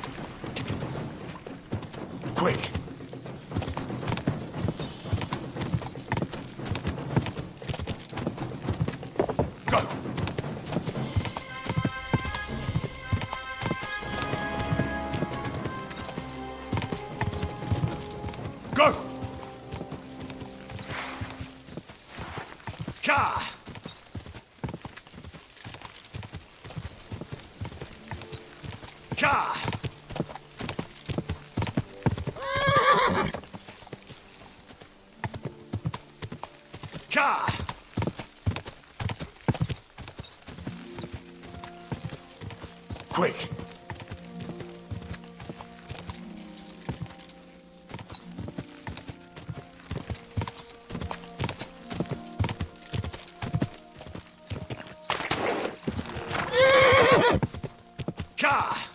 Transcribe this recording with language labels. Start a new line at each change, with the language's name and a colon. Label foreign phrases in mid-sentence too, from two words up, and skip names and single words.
English: Quick! Go! Go! Ka! Ka! Ka! Quick! Ka!